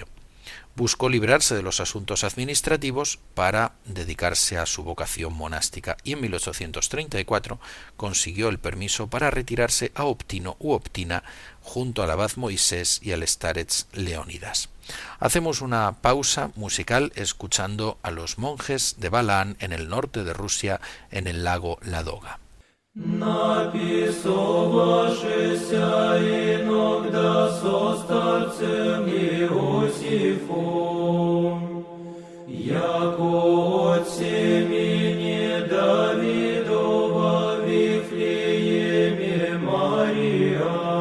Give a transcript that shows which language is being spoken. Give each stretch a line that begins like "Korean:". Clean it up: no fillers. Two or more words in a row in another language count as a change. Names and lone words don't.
Spanish: Buscó librarse de los asuntos administrativos para dedicarse a su vocación monástica y en 1834 consiguió el permiso para retirarse a Optino u Optina junto al abad Moisés y al starets Leónidas. Hacemos una pausa musical escuchando a los monjes de Balaán en el norte de Rusia, en el lago Ladoga.
Church Slavic: Написувавшися иногда со старцем Иосифом, яко от семени Давидова в Вифлееме Мария,